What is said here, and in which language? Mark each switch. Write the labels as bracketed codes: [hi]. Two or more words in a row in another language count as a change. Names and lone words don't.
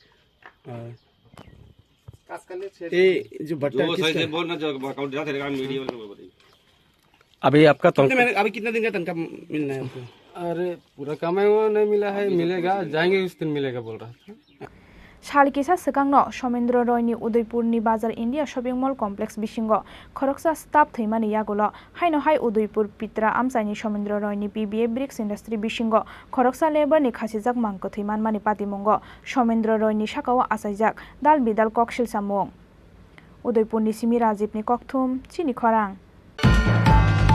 [hi] जो भट्टा अभी आपका अभी कितना दिन का तनख्वाह मिलना है आपको अरे पूरा कमाई हुआ नहीं मिला है मिलेगा जाएंगे उस दिन मिलेगा बोल रहा था [trp] Shalkisa Sekangno Shomendra Roy ni Udaipur ni Bazar India Shopping Mall Complex Bisingo Khoroksa Staff Thuimani Yagulo Haino Hai Udaipur Pitra Amsaini Shomendra Roy ni PBF Bricks Industry Bisingo Khoroksa Labor ni Khasijak Mangko Thuiman Mani Patimungo Shomendra Roy ni Shakawa Asaijak Dal Bidal Kokshil Samung Udaipur ni Simi Rajib ni Kokthum Chini Khorang